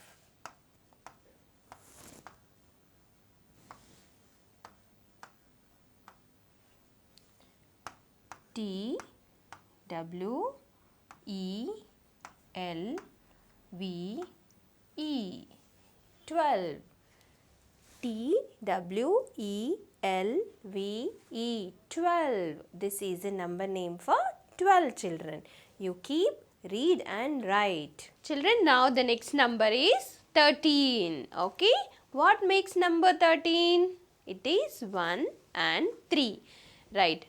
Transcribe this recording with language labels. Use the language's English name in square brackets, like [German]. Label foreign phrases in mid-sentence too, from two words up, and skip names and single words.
[English] T W E L V E 12. T W E L V E 12. This is a number name for 12 children. You keep, read and write. Children, now the next number is 13. Okay. What makes number 13? It is 1 and 3. Right.